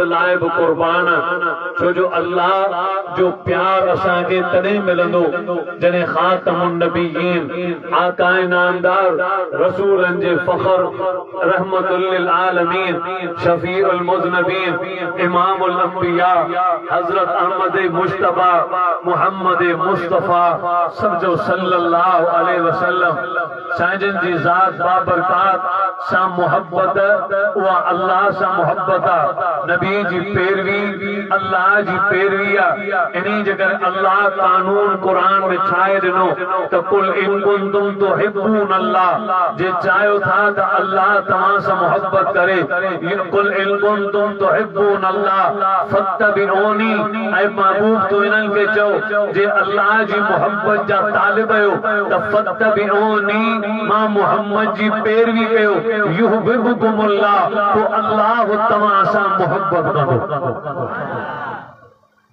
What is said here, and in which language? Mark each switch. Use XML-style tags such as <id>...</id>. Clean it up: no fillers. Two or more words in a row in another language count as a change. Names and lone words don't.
<sd>लाइ बि कुर्बान छो जो अल्लाह जो प्यार असांखे तॾहिं मिलंदो जॾहिं</sd> <ar>خاتم النبيين</ar> <sd>आकाए नामदार रसूलन जे फ़ख्र</sd> <ar>رحمة للعالمين شفيع المذنبين إمام الأنبياء</ar> <sd>हज़रत अहमद मुश्तबा मोहम्मद मुस्तफ़ा सब जो</sd> <ar>صلى الله عليه وسلم</ar> <sd>साईं जी ज़ात बाबरकात सां मोहब्बत उहा अल्लाह सां मोहब्बत आहे। नबी जी पैरवी अल्लाह जी पैरवी आहे। इन्ही जगह अल्लाह कानून कुरान में छाए ॾिनो त</sd> <ar>قل إن كنتم تحبون الله</ar> <sd>जे चाहियो था त अल्लाह तव्हां सां मोहब्बत करे</sd> <ar>قل إن كنتم تحبون الله فاتبعوني</ar> <sd>ऐं महबूब तो इन्हनि खे चओ जे अल्लाह जी मोहब्बत जा तालिब आहियो त फत्तबिऊनी मां मोहम्मद जी पैरवी कयो युहिब्बुकुमुल्लाह तो अल्लाह तव्हां सां मोहब्बत कंदो।</sd>